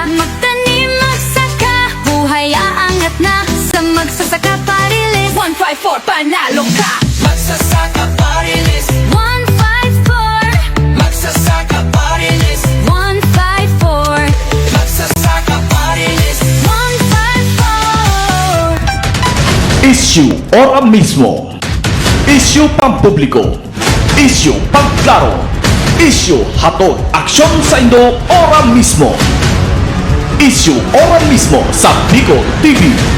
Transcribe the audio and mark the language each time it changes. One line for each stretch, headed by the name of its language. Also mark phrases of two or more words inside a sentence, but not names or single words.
Filipino: Magtanim, magsaka, buhay aangat na. Sa Magsasaka party list 154, panalo ka. Magsasaka party list, 154, magsasaka party list, 154, magsasaka party list. 154.
Bikol: Issue ora mismo. Issue pampubliko. Issue pagklaro. Issue hatod aksyon sa Indo ora mismo. Issue ora mismo sa Bicol TV.